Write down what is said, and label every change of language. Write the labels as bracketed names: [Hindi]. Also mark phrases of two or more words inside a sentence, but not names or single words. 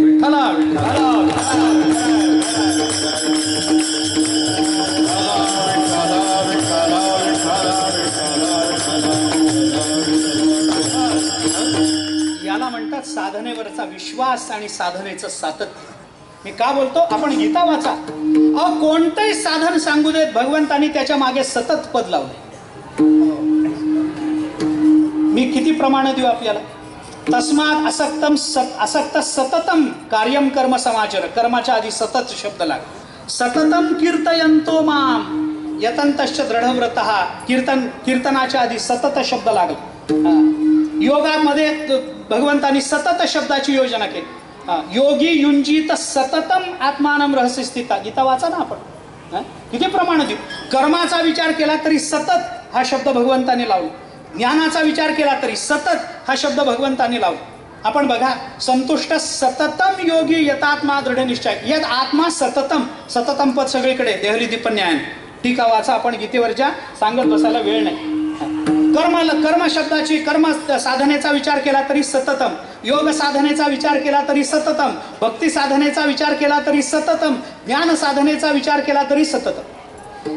[Marathi] विठ्ठला याला म्हणतात साधनेवरचा विश्वास आणि साधनेचं सातत्य. मी का बोलतो, आपण गीता वाचा. अहो कोणतंही साधन सांगू देत, भगवंतानी त्याच्या मागे सतत पद लावले. मी किती प्रमाण देऊ आपल्याला. [Sanskrit] तस्मात असक्त सततम कार्यम कर्म समाचर. [Marathi] कर्माच्या आधी सतत शब्द लाग. [Sanskrit] सततम कीर्तयंतो माम यतंतश्च दृढव्रतः. [Marathi] कीर्तनाच्या आधी सतत शब्द लागला. योगामध्ये भगवंतानी सतत शब्दाची योजना केली. [Sanskrit] योगी युंजित सततम आत्मानम रहस्य स्थिता. [Marathi] गीता वाचा ना आपण. किती प्रमाण देऊ. कर्माचा विचार केला तरी सतत हा शब्द भगवंताने लावला. ज्ञानाचा विचार केला तरी सतत हा शब्द भगवंताने लावला. आपण बघा, [Sanskrit] संतुष्ट सततम योगी यतात्मा दृढ निश्चय. यत आत्मा सततम, सततम [Marathi] पद सगळीकडे देहली दीपन्यायन टीका वाचा आपण गीतेवरच्या, सांगत बसायला वेळ नाही. कर्म शब्दाची, कर्म साधनेचा विचार केला तरी सततम, योग साधनेचा विचार केला तरी सततम, भक्ती साधनेचा विचार केला तरी सततम, ज्ञान साधनेचा विचार केला तरी सततम.